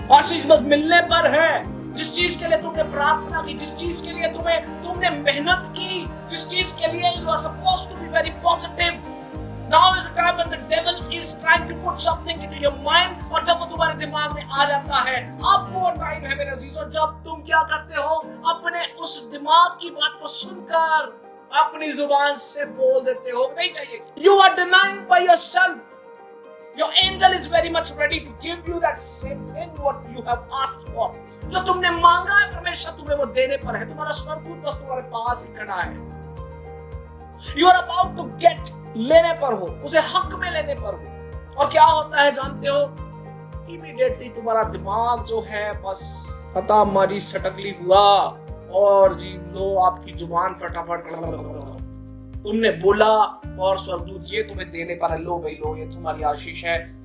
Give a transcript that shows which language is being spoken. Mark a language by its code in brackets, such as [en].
[hi] आशीष बस मिलने पर है। जिस चीज के लिए तुमने प्रार्थना की, जिस चीज के लिए तुमने मेहनत की, जिस चीज के लिए [en] you are supposed to be very positive, now is the time when the devil is trying to put something into your mind, [hi] और जब वो तुम्हारे दिमाग में आ जाता है, अब वो टाइम है मेरे अजीजों जब तुम क्या करते हो, अपने उस दिमाग की बात को सुनकर अपनी जुबान से बोल देते हो नहीं चाहिए। [en] You are denying by yourself. Your angel is very much ready to give you that same thing what you have asked for. [hi] जो तुमने मांगा है परमेश्वर तुम्हें वो देने पर है। तुम्हारा स्वर्गदूत बस तुम्हारे पास ही खड़ा है। [en] You are about to get, [hi] लेने पर हो, उसे हक में लेने पर हो। और क्या होता है जानते हो? Immediately तुम्हारा दिमाग जो है बस पता मारी सटकली हुआ और जी लो आपकी जुबान फटाफट तुमने बोला और स्वर्गदूत ये तुम्हें देने पर है, लो भाई लो ये तुम्हारी आशीष है।